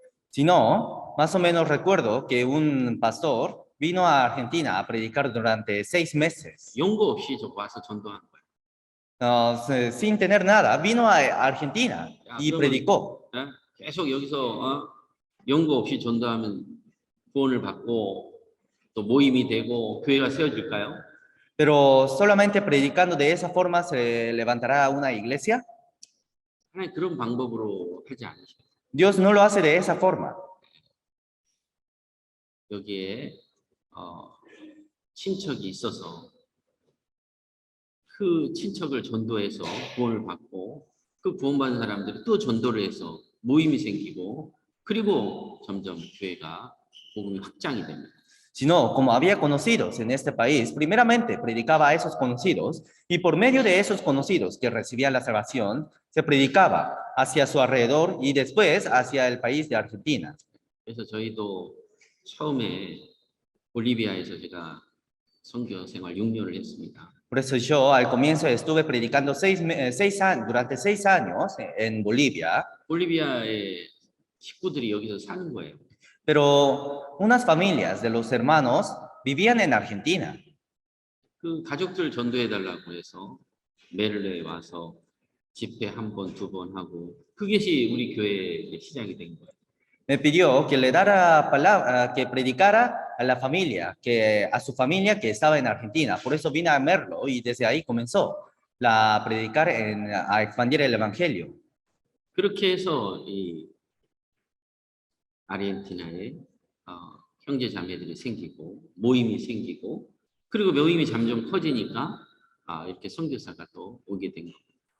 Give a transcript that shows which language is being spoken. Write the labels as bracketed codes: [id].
[es] Sino, más o menos recuerdo que un pastor vino a Argentina a predicar durante 6 meses. [ko] 연고 없이 와서 전도한 거예요. [es] Sin tener nada, vino a Argentina y predicó. [ko] 계속 여기서 연고 없이 전도하면 구원을 받고 또 모임이 되고 교회가 세워질까요? [es] Pero solamente predicando de esa forma se levantará una iglesia. [ko] 하나님 그런 방법으로 하지 않으셔요. [es] Dios no lo hace de esa forma. [ko] 여기에 친척이 있어서 그 친척을 전도해서 구원을 받고 그 구원받은 사람들이 또 전도를 해서 모임이 생기고 그리고 점점 교회가 복음이 확장이 됩니다. [es] Sino, como había conocidos en este país, primeramente predicaba a esos conocidos y por medio de esos conocidos que recibían la salvación, se predicaba hacia su alrededor y después hacia el país de Argentina. [ko] 그래서 저희도 처음에 볼리비아에서 제가 선교 생활 6년을 했습니다. [es] Por eso yo al comienzo estuve predicando durante 6 años en Bolivia. [ko] 볼리비아의 식구들이 여기서 사는 거예요. [es] Pero unas familias de los hermanos vivían en Argentina. [ko] 그 가족들 전도해달라고 해서 메릴레에 와서 집회 1번, 2번 하고 그것이 우리 교회의 시작이 된 거예요. [es] Me pidió que le dara palabra, que predicara a la familia, a su familia que estaba en Argentina. Por eso vine a Merlo y desde ahí comenzó a predicar, a expandir el evangelio. [ko] 그렇게 해서 이 아르헨티나에 형제 자매들이 생기고 모임이 생기고 그리고 모임이 점점 커지니까 이렇게 선교사가 또 오게 된 겁니다.